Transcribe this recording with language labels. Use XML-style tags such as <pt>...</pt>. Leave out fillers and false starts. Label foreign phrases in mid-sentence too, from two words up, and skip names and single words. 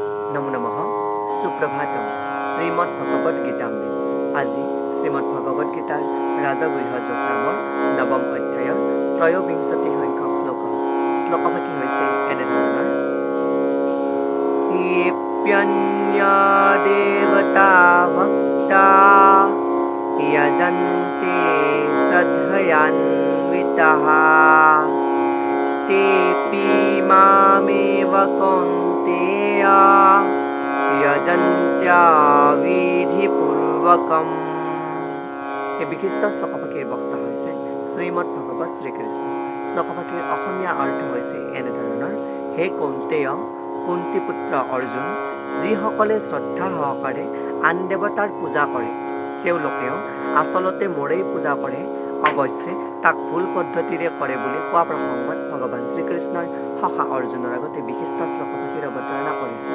<sa>নমো নমঃ সুপ্রভাতম</sa> <as>শ্রীমদ্ ভগবদ গীতামৃত আজি শ্রীমদ্ ভগবদ গীতাৰ ৰাজগৃহ যোগ নামৰ নৱম অধ্যায়ৰ ত্ৰয়োবিংশতি সংখ্যক শ্লোকভাগী হৈছে এনেধৰণৰ</as> <sa>येऽप्यन्या देवता भक्ता यजन्ते श्रद्धयान्विताः तेऽपि मामेव कौन्तेय यजन्त्या विधिपूर्वकम्।</sa> <as>এই বিশিষ্ট শ্লোকভাগীৰ বক্তা হৈছে শ্ৰীমদ ভগৱত শ্ৰীকৃষ্ণ। শ্লোকভাগীৰ অসমীয়া অৰ্থ হৈছে এনেধৰণৰ হে কৌন্তেয়, কুন্তি পুত্ৰ অৰ্জুন, যিসকলে শ্ৰদ্ধা সহকাৰে আন দেৱতাৰ পূজা কৰে তেওঁলোকেও আচলতে মোৰেই পূজা কৰে, অৱশ্যে তাক ভুল পদ্ধতিৰে কৰে বুলি কোৱা প্ৰসংগত ভগৱান শ্ৰীকৃষ্ণই সখা অৰ্জুনৰ আগতে বিশিষ্ট শ্লোকভাগীৰ অৱতাৰণা কৰিছে।</as>